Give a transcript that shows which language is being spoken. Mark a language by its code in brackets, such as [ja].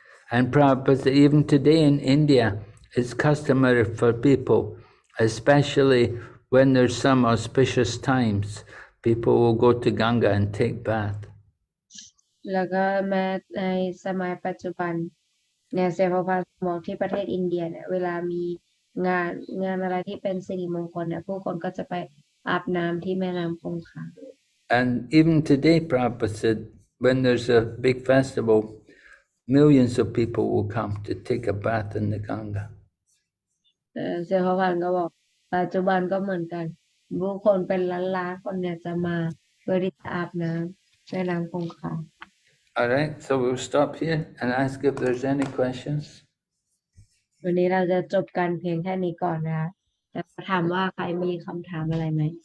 [en] And Prabhupada, even today in India, it's customary for people, especially when there's some auspicious times, people will go to Ganga and take bath. [th] แล้วก็แม้ในสมัยปัจจุบันเนี่ยเสภาพบอกที่ประเทศอินเดียเนี่ยเวลามีงานอะไรที่เป็นสิริมงคลเนี่ยผู้คนก็จะไปอาบน้ำที่แม่น้ำคงคา [en] And even today, Prabhupada said, when there's a big festival, millions of people will come to take a bath in the Ganga. [th] เสภาพก็บอกปัจจุบันก็เหมือนกันผู้คนเป็นล้านๆคนเนี่ยจะมาเพื่อที่จะอาบน้ำแม่น้ำคงคา [en] All right, so we'll stop here and ask if there's any questions. [th] วันนี้เราจะจบกันเพียงแค่นี้ก่อนนะแต่ถามว่าใครมีคำถามอะไรไหม